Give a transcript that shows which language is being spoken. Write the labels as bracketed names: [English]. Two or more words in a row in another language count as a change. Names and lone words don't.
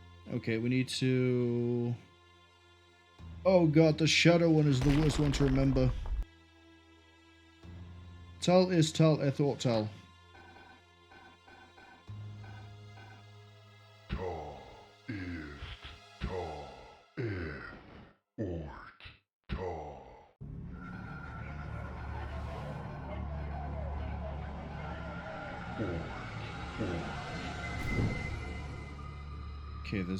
[English] Okay, we need to... Oh god, the shadow one is the worst one to remember. Tal is Tal, I thought Tal. Tal is Tal, Ort, Tal. Okay, there's...